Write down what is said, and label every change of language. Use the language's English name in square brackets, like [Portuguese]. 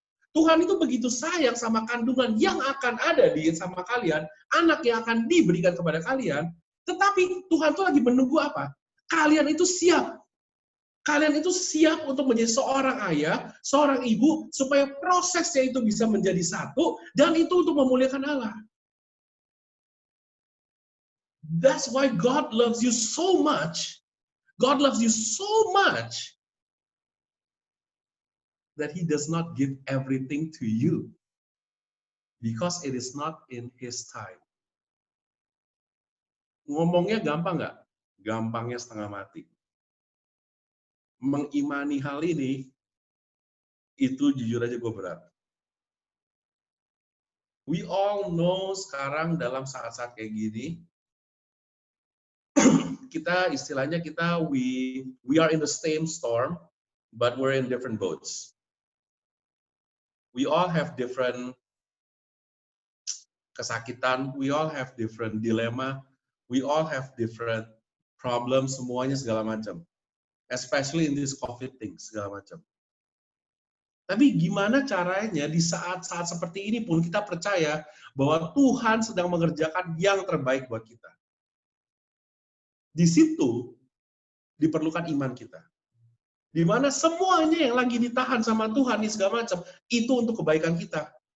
[Indonesian] Tuhan itu begitu sayang sama kandungan yang akan ada di sama kalian, anak yang akan diberikan kepada kalian, tetapi Tuhan itu lagi menunggu apa? Kalian itu siap. Kalian itu siap untuk menjadi seorang ayah, seorang ibu, supaya prosesnya itu bisa menjadi satu, dan itu untuk memuliakan Allah. [English] That's why God loves you so much. God loves you so much that He does not give everything to you because it is not in His time. [Indonesian] Ngomongnya gampang nggak? Gampangnya setengah mati. Mengimani hal ini, itu jujur aja gue berat. [English] We all know [Indonesian] sekarang dalam saat-saat kayak gini, kita istilahnya [English] we are in the same storm, but we're in different boats. We all have different [Indonesian] kesakitan, [English] we all have different dilema, we all have different problems, [Indonesian] semuanya segala macam. [English] Especially in this COVID thing, [Indonesian] segala macam. Tapi gimana caranya di saat-saat seperti ini pun kita percaya bahwa Tuhan sedang mengerjakan yang terbaik buat kita. Di situ diperlukan iman kita. Di mana semuanya yang lagi ditahan sama Tuhan ini segala macam, itu untuk kebaikan kita.